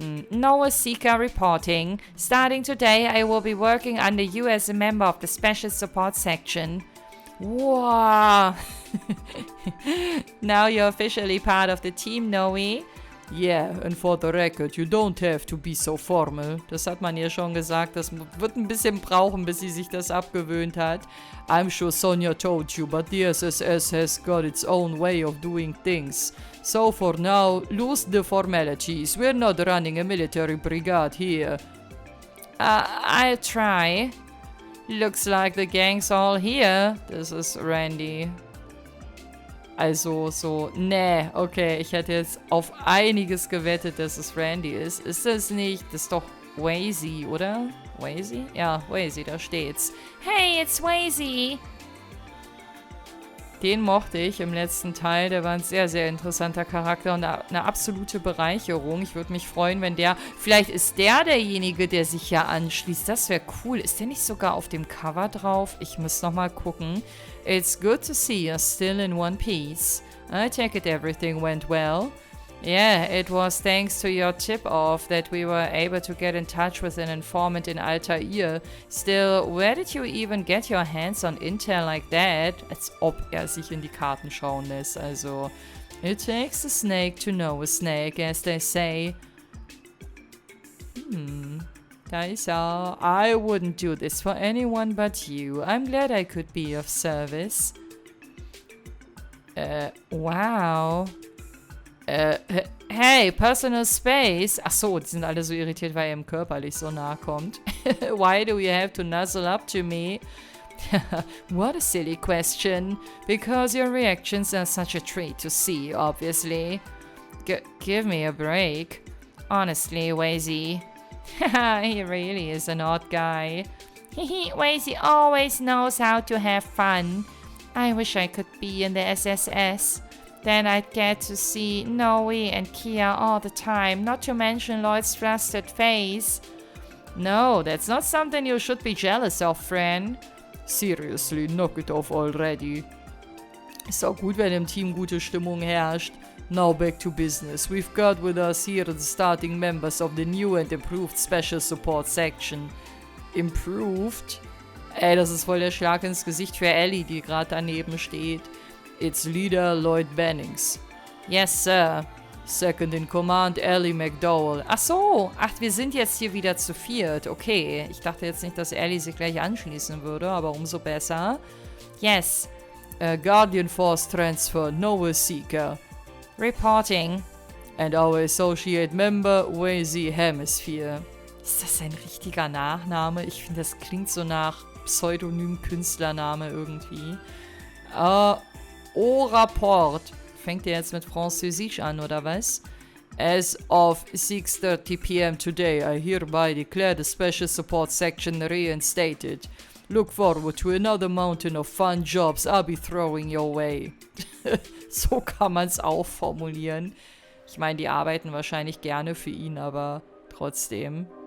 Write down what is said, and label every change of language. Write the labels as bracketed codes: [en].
[en] Noah Sika reporting. Starting today, I will be working under you as a member of the Special Support Section. Wow! Now you're officially part of the team, Noe. Yeah, and for the record, you don't have to be so formal. [de] Das hat man ihr schon gesagt. Das wird ein bisschen brauchen, bis sie sich das abgewöhnt hat. [en] I'm sure Sonia told you, but the SSS has got its own way of doing things. So for now, lose the formalities. We're not running a military brigade here. I'll try. Looks like the gang's all here. This is Randy. [de] Also, nee, okay, ich hätte jetzt auf einiges gewettet, dass es Randy ist. Ist das nicht? Das ist doch Wazy, oder? Wazy? Ja, Wazy, da steht's. [en] Hey, it's Wazy! [de] Den mochte ich im letzten Teil. Der war ein sehr, sehr interessanter Charakter und eine absolute Bereicherung. Ich würde mich freuen, wenn der... Vielleicht ist der derjenige, der sich ja anschließt. Das wäre cool. Ist der nicht sogar auf dem Cover drauf? Ich muss nochmal gucken. [en] It's good to see you still in one piece. I take it everything went well. Yeah, it was thanks to your tip-off that we were able to get in touch with an informant in Altair. Still, where did you even get your hands on intel like that? [de] Als ob er sich in die Karten schauen lässt. [en] Also, it takes a snake to know a snake, as they say. [de] Da ist er. [en] I wouldn't do this for anyone but you. I'm glad I could be of service. Wow. Hey, personal space. [de] Ach so, die sind alle so irritiert, weil er ihm körperlich so nahe kommt. [en] Why do you have to nuzzle up to me? What a silly question. Because your reactions are such a treat to see, obviously. Give me a break. Honestly, Wazy. He really is an odd guy. Wazy always knows how to have fun. I wish I could be in the SSS. Then I'd get to see Noe and Kia all the time, not to mention Lloyd's flustered face. No, that's not something you should be jealous of, friend. Seriously, knock it off already. [de] Ist auch gut, wenn im Team gute Stimmung herrscht. [en] Now back to business. We've got with us here the starting members of the new and improved Special Support Section. Improved? [de] Ey, das ist voll der Schlag ins Gesicht für Ellie, die gerade daneben steht. [en] It's Leader Lloyd Bennings. Yes, sir. Second in Command, Ellie McDowell. [de] Ach so. Ach, wir sind jetzt hier wieder zu viert. Okay. Ich dachte jetzt nicht, dass Ellie sich gleich anschließen würde, aber umso besser. [en] Yes. Guardian Force Transfer, Noah Seeker. Reporting. And our associate member, Wazy Hemisphere. [de] Ist das ein richtiger Nachname? Ich finde, das klingt so nach Pseudonym-Künstlername irgendwie. [fr] Au rapport. [de] Fängt ihr jetzt mit Französisch an, oder was? [en] As of 6:30 p.m. today, I hereby declare the Special Support Section reinstated. Look forward to another mountain of fun jobs I'll be throwing your way. [de] So kann man es auch formulieren. Ich meine, die arbeiten wahrscheinlich gerne für ihn, aber trotzdem...